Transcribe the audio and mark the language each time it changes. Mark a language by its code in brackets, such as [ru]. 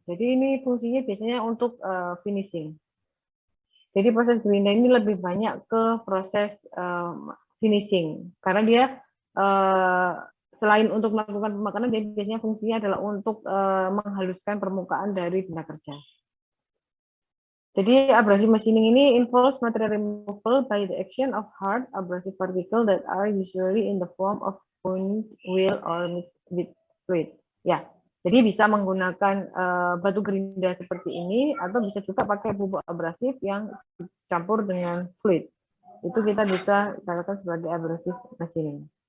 [id] Jadi ini fungsinya biasanya untuk finishing. Jadi proses gerinda ini lebih banyak ke proses finishing karena dia selain untuk melakukan pemakanan, dia biasanya fungsinya adalah untuk menghaluskan permukaan dari benda kerja. Jadi [en] abrasive machining ini involves material removal by the action of hard abrasive particles that are usually in the form of point, wheel, or mixed with fluid. [id] Ya, jadi bisa menggunakan batu gerinda seperti ini, atau bisa juga pakai bubuk abrasif yang dicampur dengan fluid. Itu kita bisa katakan sebagai abrasive machining.